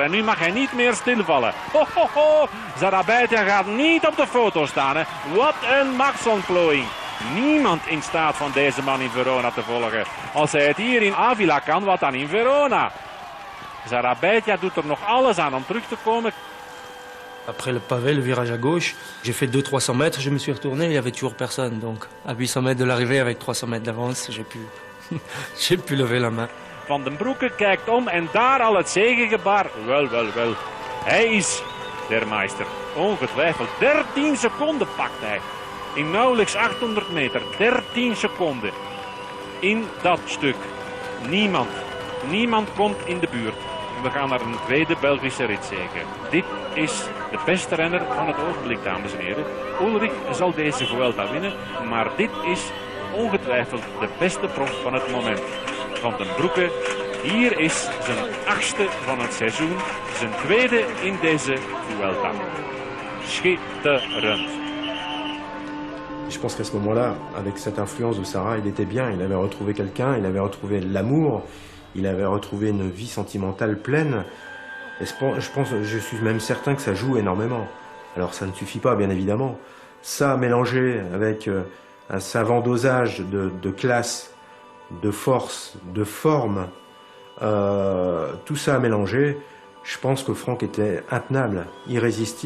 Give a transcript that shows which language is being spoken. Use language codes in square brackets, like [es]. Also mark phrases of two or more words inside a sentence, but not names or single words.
[nl] En nu mag hij niet meer stilvallen. Ho, ho, ho. Zarabaitia gaat niet op de foto staan. Hè. Wat een machtsontplooiing. Niemand in staat van deze man in Verona te volgen. Als hij het hier in Avila kan, wat dan in Verona? Zarabaitia doet er nog alles aan om terug te komen. [fr] Après le pavé, le virage à gauche, j'ai fait 200-300 mètres, je me suis retourné, il n'y avait toujours personne. Donc à 800 mètres de l'arrivée, avec 300 mètres d'avance, j'ai pu lever la main. [nl] Van den Broeke kijkt om en daar al het zegengebaar. Wel, wel, wel. Hij is der meester. Ongetwijfeld. 13 seconden pakt hij. In nauwelijks 800 meter. 13 seconden. In dat stuk. Niemand komt in de buurt. We gaan naar een tweede Belgische ritzege. Dit is de beste renner van het ogenblik, dames en heren. Ulrich zal deze Vuelta winnen, maar dit is ongetwijfeld de beste prof van het moment. Van den Broeke, hier is zijn 8e van het seizoen, zijn 2e in deze Vuelta. Schitterend. [fr] Je pense qu'à ce moment-là, avec cette influence de Sarah, il était bien, il avait retrouvé quelqu'un, il avait retrouvé l'amour. Il avait retrouvé une vie sentimentale pleine. Et je suis même certain que ça joue énormément. Alors ça ne suffit pas, bien évidemment. Ça mélangé avec un savant dosage de classe, de force, de forme, tout ça mélangé, je pense que Franck était intenable, irrésistible.